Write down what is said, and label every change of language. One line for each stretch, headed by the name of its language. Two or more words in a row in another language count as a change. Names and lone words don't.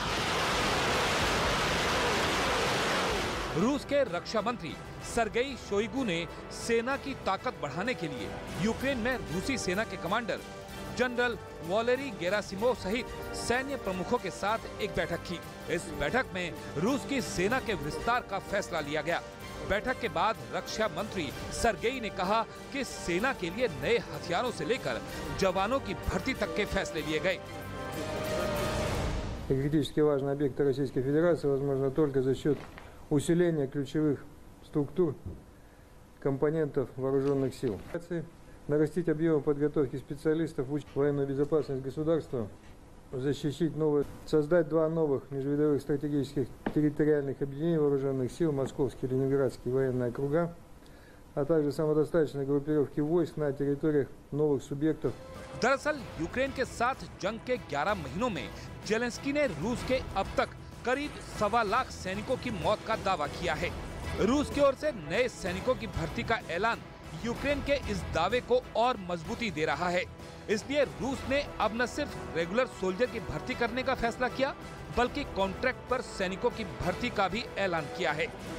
Hindi: रूस के रक्षा मंत्री सर्गेई शोइगु ने सेना की ताकत बढ़ाने के लिए यूक्रेन में रूसी सेना के कमांडर जनरल वॉलेरी गेरासिमोव सहित सैन्य प्रमुखों के साथ एक बैठक की। इस बैठक में रूस की सेना के विस्तार का फैसला लिया गया। बैठक के बाद रक्षा मंत्री सर्गेई ने कहा कि सेना के लिए नए हथियारों से लेकर जवानों की भर्ती तक के फैसले लिए गए।
Russian: Критически важные объекты Российской Федерации возможно только за счет усиления ключевых структур компонентов вооруженных сил. Нарастить объемы подготовки специалистов в военную безопасность государства защитить новые, создать два новых межвидовых стратегических территориальных объединений вооруженных сил, Московский и Ленинградский военные округа, а также самодостаточные группировки войск на территориях новых субъектов.
Hindi: दरअसल यूक्रेन के साथ जंग के 11 महीनों में जेलेंस्की ने रूस के अब तक करीब 1.25 लाख सैनिकों की मौत का दावा किया है। रूस की ओर से नए सैनिकों की भर्ती का ऐलान यूक्रेन के इस दावे को और मजबूती दे रहा है। इसलिए रूस ने अब न सिर्फ
English: regular soldier
Hindi: की भर्ती करने का फैसला किया, बल्कि कॉन्ट्रैक्ट पर सैनिकों की भर्ती का भी ऐलान किया है।